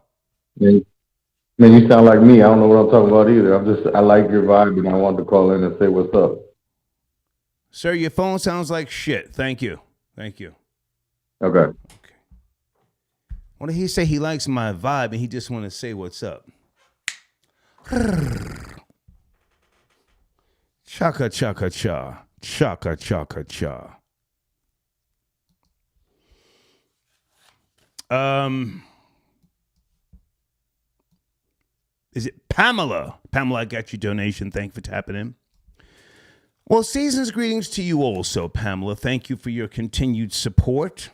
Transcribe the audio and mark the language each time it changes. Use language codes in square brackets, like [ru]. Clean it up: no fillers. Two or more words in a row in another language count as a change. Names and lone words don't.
[en] Man, you sound like me. I don't know what I'm talking about either. I like your vibe, and I wanted to call in and say what's up. Sir, your phone sounds like shit. Thank you. Thank you. Okay. What did he say? He likes my vibe, and he just want to say what's up. Chaka chaka cha. Chaka chaka cha. Is it Pamela? Pamela, I got your donation. Thank you for tapping in. Well, season's greetings to you also, Pamela. Thank you for your continued support.